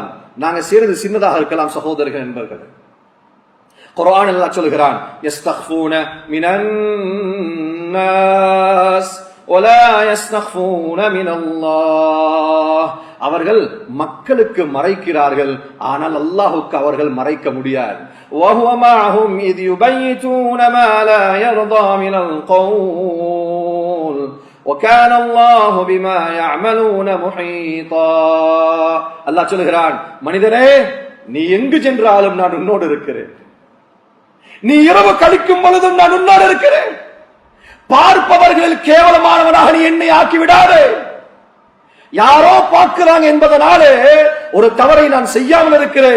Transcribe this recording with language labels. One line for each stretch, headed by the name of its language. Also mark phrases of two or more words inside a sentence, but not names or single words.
Tamil: நாங்க செய்யறது சின்னதாக இருக்கலாம் சகோதரர்கள் என்பர்கள். குர்ஆன் அல்லாஹ் சொல்கிறான்,
Arabic: يستخفون من الناس ولا يستخفون من الله,
Tamil: அவர்கள் மக்களுக்கு மறைக்கிறார்கள், ஆனால் அல்லாஹ்வுக்கு அவர்கள் மறைக்க முடியாது.
Arabic: وهو معهم إذ يبيتون ما لا يرضى من القول وَكَانَ اللَّهُ بِمَا يَعْمَلُونَ مُحِيطًا.
Tamil: அல்லாஹ் சொல்கிறான், மனிதனே, நீ எங்கு சென்றாலும் நான் உன்னோடு இருக்கிறேன், நீ இரவு கழிக்கும் பொழுதும் நான் உன்னோடு இருக்கிறேன். பார்ப்பவர்களில் கேவலமானவனாக நீ என்னை ஆக்கி விடாதே. யாரோ பார்க்கிறாங்க என்பதனாலே ஒரு தவறை நான் செய்யாமல் இருக்கிறேன்.